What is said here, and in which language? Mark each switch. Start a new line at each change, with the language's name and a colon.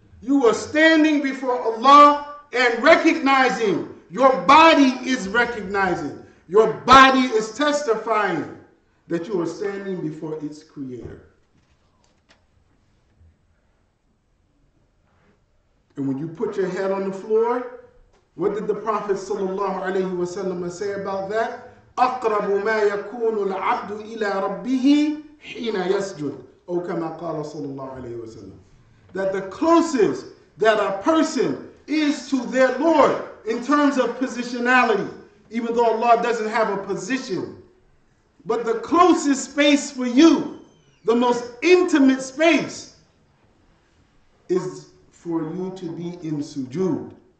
English: You are standing before Allah and recognizing, your body is recognizing, your body is testifying that you are standing before its creator. And when you put your head on the floor, what did the Prophet ﷺ say about that?
Arabic: أَقْرَبُ مَا يَكُونُ الْعَبْدُ إِلَىٰ رَبِّهِ حِينَ يَسْجُدُ أو كما قال صلى الله عليه وسلم.
English: That the closest that a person is to their Lord in terms of positionality, even though Allah doesn't have a position, but the closest space for you, the most intimate space, is for you to be in sujood.